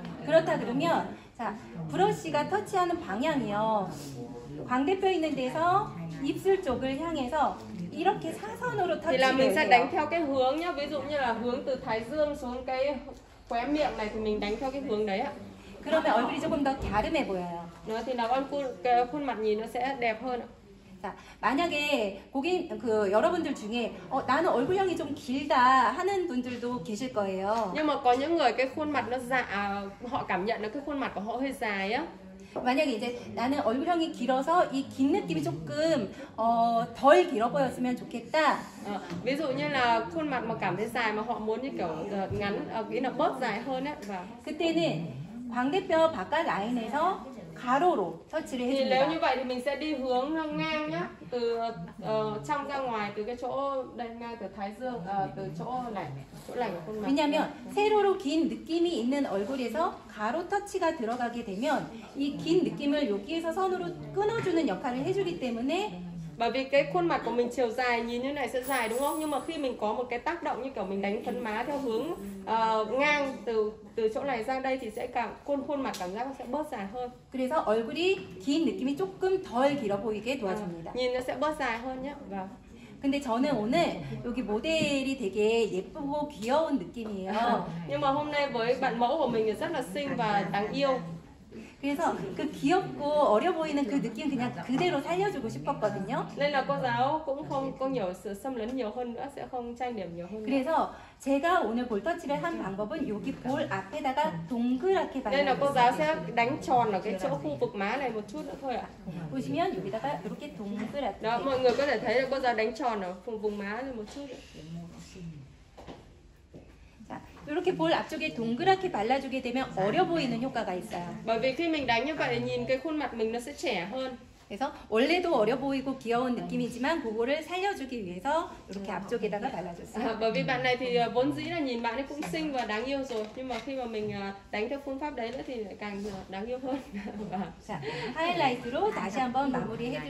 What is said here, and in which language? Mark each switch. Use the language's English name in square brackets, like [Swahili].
[Korean] 그렇다 그러면 자 브러쉬가 터치하는 방향이요. 광대뼈 있는 데서 입술 쪽을 향해서 이렇게 사선으로 [Vietnamese] Thì là mình [Korean] 터치를 [Vietnamese] sẽ đánh [Korean] 해요. [Vietnamese] theo cái hướng nhá. Ví dụ như là hướng từ thái dương xuống cái khóe miệng này thì mình đánh theo cái hướng đấy ạ. [Korean] 그러면 얼굴이 조금 더 갸름해 보여요. [Vietnamese] Đó, thì là cái khuôn mặt nhìn nó sẽ đẹp hơn ạ. [Korean] 자, 만약에 고객 여러분들 중에 나는 얼굴형이 좀 길다 하는 분들도 계실 거예요. [Vietnamese] Nhưng mà có những người cái khuôn mặt nó họ cảm nhận được cái khuôn mặt của họ hơi dài á. [Korean] 만약에 이제 나는 얼굴형이 길어서 이 긴 느낌이 조금 덜 길어 보였으면 좋겠다. [Vietnamese] Ví dụ như là khuôn mặt mà cảm thấy dài mà họ muốn như kiểu ngắn, cái là bớt dài hơn á. Và [Korean] 그때는 광대뼈 바깥 라인에서 가로로 터치를 [Vietnamese] thì nếu như [Korean] 해줍니다. [Vietnamese] vậy thì mình sẽ đi hướng ngang nhá, từ trong ra ngoài, từ cái chỗ đây ngang từ thái dương, từ chỗ lành của khuôn mặt. [Korean] 왜냐하면 세로로 긴 느낌이 있는 얼굴에서 가로 터치가 들어가게 되면 이 긴 느낌을 여기에서 선으로 끊어주는 역할을 해주기 때문에 [Vietnamese] Bởi vì cái khuôn mặt của mình chiều dài nhìn như này sẽ dài đúng không? Nhưng mà khi mình có một cái tác động như kiểu mình đánh phấn má theo hướng ngang từ chỗ này sang đây thì sẽ khuôn mặt cảm giác nó sẽ bớt dài hơn. [Korean] 그래서 얼굴이 긴 느낌이 조금 덜 길어 보이게 도와줍니다. [Vietnamese] Nhìn nó sẽ bớt dài hơn nhé. Vâng. [Korean] 근데 저는 오늘 여기 모델이 되게 예쁘고 귀여운 느낌이에요. [Vietnamese] Nhưng mà hôm nay với bạn mẫu của mình thì rất là xinh và đáng yêu. [Korean] 그래서 그 귀엽고 어려 보이는 그 느낌 그냥 그대로 살려주고 싶었거든요. [Vietnamese] Nên là cô giáo cũng không có nhiều sự xâm lấn nhiều hơn nữa, sẽ không trang điểm nhiều hơn nữa. [Korean] 그래서 제가 오늘 볼터치를 한 방법은 여기 볼 앞에다가 동그랗게 [Vietnamese] Nên là cô giáo [Korean] 발라줬어요. [Vietnamese] sẽ đánh tròn ở cái chỗ khu vực má này một chút nữa thôi ạ. [Korean] 보시면 여기다가 이렇게 동그랗게. [Vietnamese] Đó, mọi người có thể thấy là cô giáo đánh tròn ở vùng má này một chút. [Korean] 자, 이렇게 볼 앞쪽에 동그랗게 발라주게 되면 어려 보이는 효과가 있어요. [Vietnamese] Bởi vì khi mình đánh như vậy nhìn cái khuôn mặt mình nó sẽ trẻ hơn. [Korean] 그래서 원래도 어려 보이고 귀여운 느낌이지만 그거를 살려주기 위해서 이렇게 앞쪽에다가 발라줬어요. [Vietnamese] Bởi vì bạn này thì vốn dĩ là nhìn bạn ấy cũng xinh và đáng yêu rồi, nhưng mà khi mà mình đánh theo phương pháp đấy nữa thì lại càng đáng yêu hơn. [Korean] 자, 하이라이트로 다시 한번 마무리해